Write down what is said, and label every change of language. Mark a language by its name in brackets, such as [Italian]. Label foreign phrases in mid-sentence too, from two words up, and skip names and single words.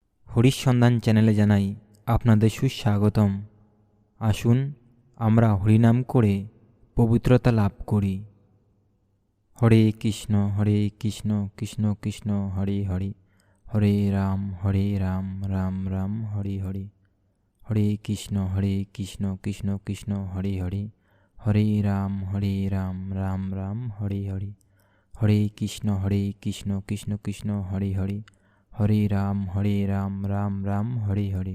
[Bangla] হরির সন্ধান চ্যানেলে জানাই আপনাদের সুস্বাগতম। আসুন আমরা হরিনাম করে পবিত্রতা লাভ করি। [Sanskrit] হরে কৃষ্ণ কৃষ্ণ কৃষ্ণ হরে হরে, হরে রাম রাম রাম হরে হরে। হরে কৃষ্ণ কৃষ্ণ কৃষ্ণ হরে হরে, হরে রাম রাম রাম হরে হরে। হরে কৃষ্ণ কৃষ্ণ কৃষ্ণ হরে হরে, হরে রাম রাম রাম হরে হরে।